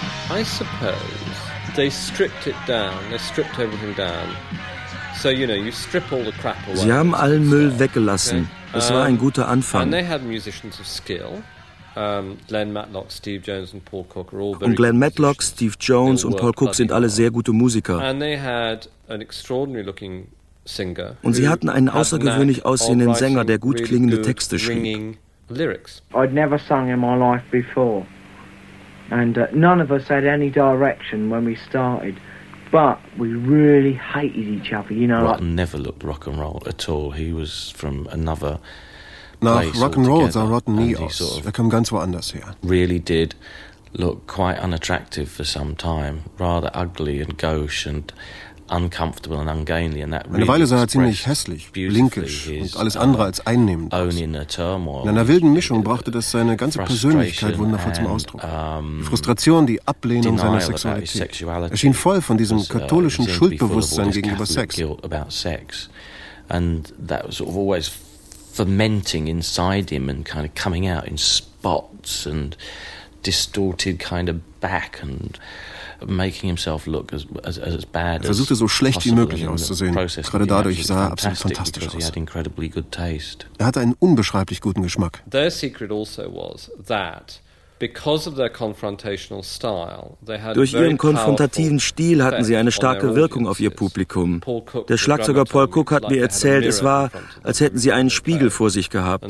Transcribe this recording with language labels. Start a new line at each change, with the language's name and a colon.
English: I suppose they stripped it down, they stripped everything down. So, you know, you strip all the crap away.
German: Sie haben allen Müll weggelassen. Es war ein guter Anfang.
English: And they had musicians of skill. Glenn Matlock, Steve Jones and Paul Cook are all very good.
German: Glenn Matlock, Steve Jones und Paul Cook sind alle sehr gute Musiker.
English: And they had an extraordinary looking singer.
German: Und sie hatten einen außergewöhnlich aussehenden Sänger, der gut klingende Texte schrieb.
English: I'd never sung in my life before. And none of us had any direction when we started, but we really hated each other, you know. Rotten never looked rock and roll at all. He was from another place.
German: Nach rock and roll sah Rotten nie aus. Er kam ganz woanders her.
English: Really did look quite unattractive for some time, rather ugly and gauche and uncomfortable and ungainly. And that really
German: eine Weile sah er ziemlich hässlich, linkisch und alles andere als einnehmend aus. In einer wilden Mischung brachte das seine ganze Persönlichkeit wundervoll zum Ausdruck. Frustration, die Ablehnung seiner Sexualität. Er schien voll von diesem katholischen Schuldbewusstsein gegenüber Sex.
English: And that was sort of always fermenting inside him and kind of coming out in spots and distorted kind of back and making himself look as bad.
German: Er versuchte so schlecht wie möglich auszusehen. Gerade dadurch sah er absolut fantastisch aus.
English: He had incredibly good taste.
German: Er hatte einen unbeschreiblich guten Geschmack.
English: Their secret also was that because of their confrontational style, they had
German: durch ihren konfrontativen Stil hatten sie eine starke Wirkung auf ihr Publikum. Der Schlagzeuger Paul Cook hat mir erzählt, es war, als hätten sie einen Spiegel vor sich gehabt.